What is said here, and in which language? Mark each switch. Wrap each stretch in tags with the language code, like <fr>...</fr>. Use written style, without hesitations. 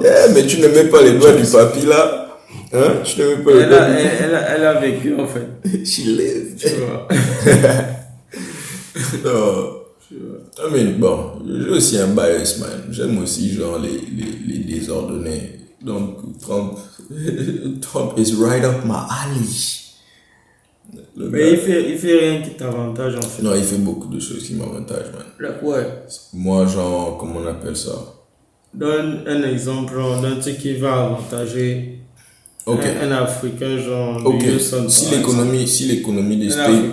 <fr>Yeah, mais tu ne mets pas les doigts du papy là. Hein? Tu ne mets pas les doigts elle a vécu, en fait.</fr> <en>She lived.</en> <fr>Tu vois. Non.</fr> <en>I mean,</en> <fr>bon, j'ai aussi un bias, man. J'aime aussi, genre, les désordonnés.</fr> <en>Donc, Trump is right up my alley.</en> <fr>Mais il fait rien qui t'avantage, en fait. Non, il fait beaucoup de choses qui m'avantagent, man.</fr> <en>Like what?</en> <fr>Moi, genre, comment on appelle ça? Donne un exemple, genre, d'un truc qui va avantager un Africain, genre, de Houston. Si l'économie des States...</fr>